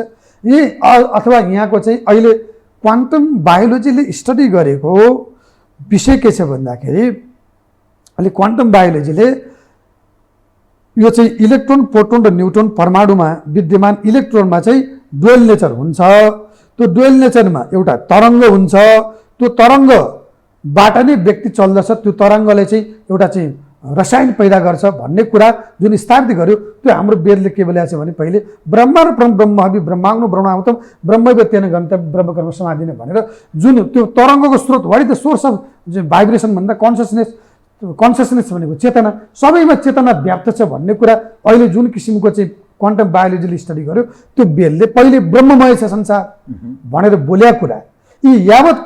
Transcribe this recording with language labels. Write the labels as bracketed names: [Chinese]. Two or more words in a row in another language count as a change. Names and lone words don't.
[Nepali] यी अथवा यहाँको चाहिँ अहिले [English] quantum biology study [Nepali] गरेको विषय के छ भन्दाखेरि, अहिले [English] quantum biology [Nepali] यो चाहिँ इलेक्ट्रोन, प्रोटोन र न्युट्रोन परमाणुमा विद्यमान इलेक्ट्रोनमा चाहिँ [English] dual nature [Nepali] हुन्छ। त्यो [English] dual nature [Nepali] एउटा तरङ्ग हुन्छ, त्यो तरङ्गबाट नै व्यक्ति चल्दछ, त्यो तरङ्गले चाहिँ एउटा चाहिँ रसायन पैदा गर्छ भन्ने कुरा जुन स्थापित गर्यो, त्यो हाम्रो वेदले के बोलेको छ भने पहिले ब्रह्म र ब्रह्म हवि [Sanskrit] ब्रह्माग्नो ब्रह्माहुतम ब्रह्मैव तेन गन्तव्य ब्रह्मकर्म समाधिन [Nepali] भनेर जुन त्यो तरङ्गको स्रोत, [English] what is the source of vibration [Nepali] भन्दा कन्सियसनेस भनेको चेतना, सबैमा चेतना व्याप्त छ भन्ने कुरा अहिले जुन किसिमको चाहिँ [English] quantum biology study [Nepali] गर्यो, त्यो बेलले पहिले ब्रह्ममय छ संसार भनेर बोलेको कुरा, यी यावत